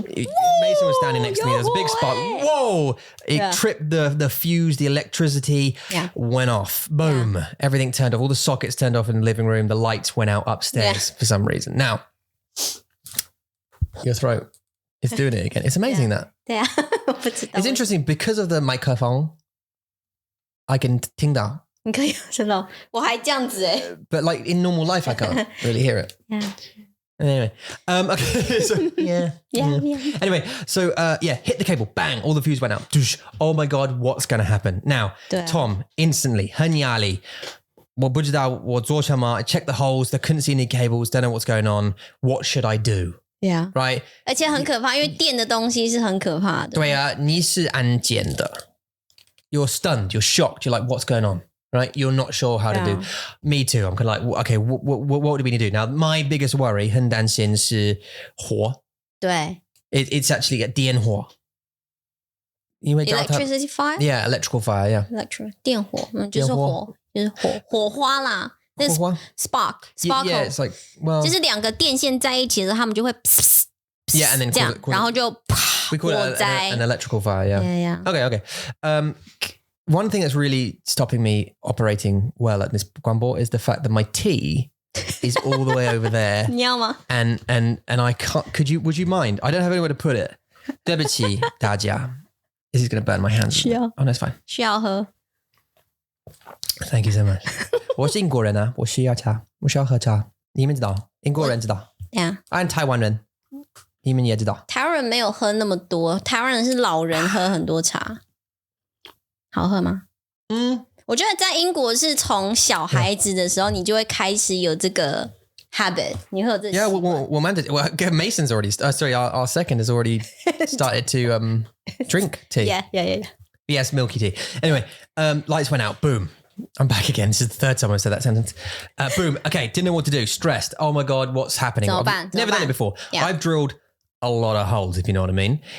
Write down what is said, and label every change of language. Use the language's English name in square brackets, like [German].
[English] Mason was standing next to me. There was a big spark. Whoa. It tripped the fuse, the electricity went off. Boom. Everything turned off. All the sockets turned off in the living room. The lights went out upstairs for some reason. Now, your throat is doing it again. It's amazing that. [Chinese] 对啊 [English] It's interesting because of the microphone. I can [Chinese] 听到你可以真的我还这样子 [English] But like in normal life, I can't really hear it. Anyway, okay, so yeah. Anyway, so hit the cable, bang, all the fuse went out. Oh my God, what's going to happen? Now, Tom, instantly, [Chinese] 很压力我不知道我做什么 [English] I checked the holes, I couldn't see any cables, don't know what's going on. What should I do? Yeah. Right? [Chinese] 而且很可怕因为电的东西是很可怕的对啊，你是安检的 [English] You're stunned, you're shocked, you're like, what's going on? Right? You're not sure how to do. Me too. I'm kind of like, okay, what do we need to do? Now, my biggest worry, [Chinese] 很担心是火对 [English] It's actually a 电火 Electricity fire? Yeah, electrical fire, yeah. [Chinese] 电火就是火就是火花啦那 spark [English] Yeah, it's like, well... [Chinese] 就是两个电线在一起的时候他们就会 [English] Yeah, and then [Chinese] 这样然后就 [English] We call it an electrical fire, yeah. Yeah. Okay. One thing that's really stopping me operating well at this Guanbo is the fact that my tea is all the way over there. [Chinese] 你要吗 [English] And I can't, would you mind? I don't have anywhere to put it. [Chinese] 对不起大家 [English] This is going to burn my hands. [Chinese] 需要 [English] Oh, no, it's fine. [Chinese] 需要喝 [English] Thank you so much. [Chinese] 我是英国人啊我需要茶我需要喝茶你们知道英国人知道 [English] Yeah. I'm [Chinese] 台湾人你们也知道台湾人没有喝那么多台湾人是老人喝很多茶好喝吗我觉得在英国是从小孩子的时候你就会开始有这个 habit 你会有这个 [English] Yeah, well, Mason's already sorry our second has already started to drink tea. Yeah. Yes, milky tea. Anyway, lights went out. Boom. I'm back again. This is the third time I've said that sentence. Boom. Okay, didn't know what to do. Stressed. Oh my God, what's happening? I've never done it before. Yeah. I've drilled a lot of holes, if you know what I mean.